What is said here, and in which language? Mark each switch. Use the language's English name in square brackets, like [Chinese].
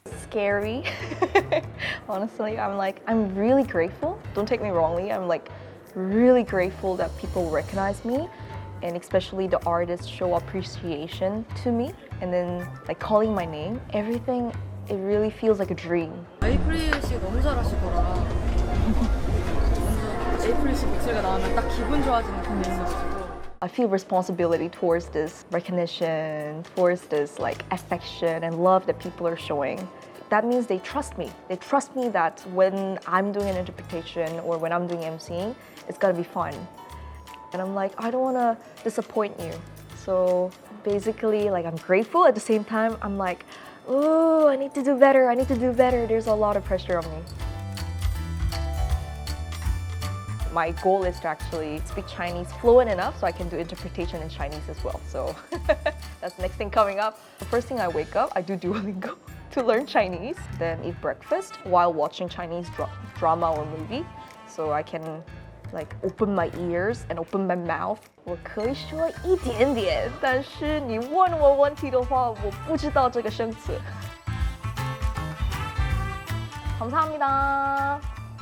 [English] Scary. Honestly, I'm really grateful. Don't take me wrongly, I'm like really grateful that people recognize me and especially the artists show appreciation to me and then like calling my name. Everything, it really feels like a dream. [Korean] 에이프릴 씨 너무 잘하시더라. 에이프릴 씨 목소리가 나오면 딱 기분 좋아지는 그게 있어가지고. [English] I feel responsibility towards this recognition, towards this like affection and love that people are showing. That means they trust me. They trust me that when I'm doing an interpretation or when I'm doing emceeing, it's gonna be fun. And I'm like, I don't wanna disappoint you. So basically, like I'm grateful at the same time, I'm like, oh, I need to do better, I need to do better. There's a lot of pressure on me. My goal is to actually speak Chinese fluent enough so I can do interpretation in Chinese as well. So that's the next thing coming up. The first thing I wake up, I do Duolingo to learn Chinese, then eat breakfast while watching Chinese drama or movie. So I can like open my ears and open my mouth. [Chinese] 我可以说一点点，但是你问我问题的话，我不知道这个生词。 [Korean] 감사합니다.